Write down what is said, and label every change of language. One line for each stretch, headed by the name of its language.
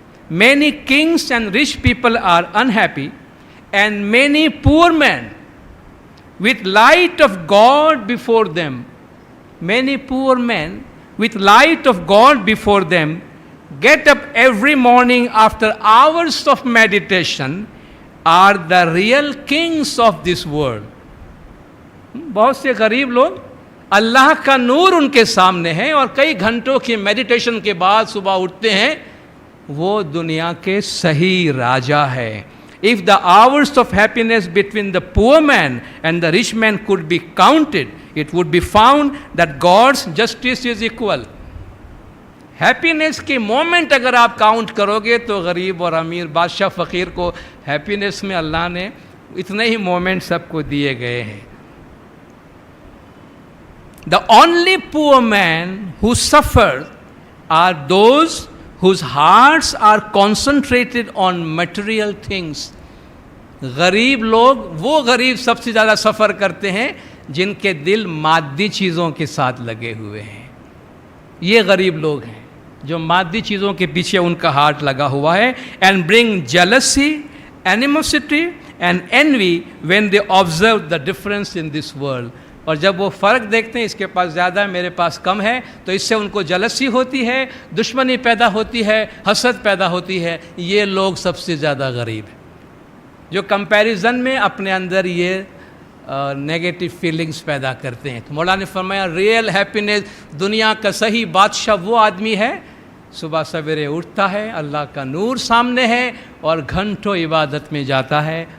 English: Many kings and rich people are unhappy and many poor men with light of God before them, many poor men with light of God before them get up every morning after hours of meditation are the real kings of this world.
Urdu: بہت سے غریب لوگ اللہ کا نور ان کے سامنے ہے اور کئی گھنٹوں کی میڈیٹیشن کے بعد صبح اٹھتے ہیں، وہ دنیا کے صحیح راجا ہے.
English: If the hours of happiness between the poor man and the rich man could be counted, it would be found that God's justice is equal.
Urdu: Happiness کے مومنٹ اگر آپ کاؤنٹ کرو گے تو غریب اور امیر، بادشاہ فقیر کو ہیپینس میں اللہ نے اتنے ہی مومنٹ سب کو دیے گئے ہیں.
English: The only poor man who suffers are those whose hearts are concentrated on material things.
Urdu: غریب لوگ، وہ غریب سب سے زیادہ سفر کرتے ہیں جن کے دل مادی چیزوں کے ساتھ لگے ہوئے ہیں. یہ غریب لوگ ہیں جو مادی چیزوں کے پیچھے ان کا ہارٹ لگا ہوا ہے.
English: and bring jealousy, animosity and envy when they observe the difference in this world.
Urdu: اور جب وہ فرق دیکھتے ہیں، اس کے پاس زیادہ ہے، میرے پاس کم ہے، تو اس سے ان کو جلسی ہوتی ہے، دشمنی پیدا ہوتی ہے، حسد پیدا ہوتی ہے. یہ لوگ سب سے زیادہ غریب ہیں جو کمپیریزن میں اپنے اندر یہ نیگیٹو فیلنگز پیدا کرتے ہیں. تو مولا نے فرمایا ریئل ہیپینس، دنیا کا صحیح بادشاہ وہ آدمی ہے صبح سویرے اٹھتا ہے، اللہ کا نور سامنے ہے اور گھنٹوں عبادت میں جاتا ہے.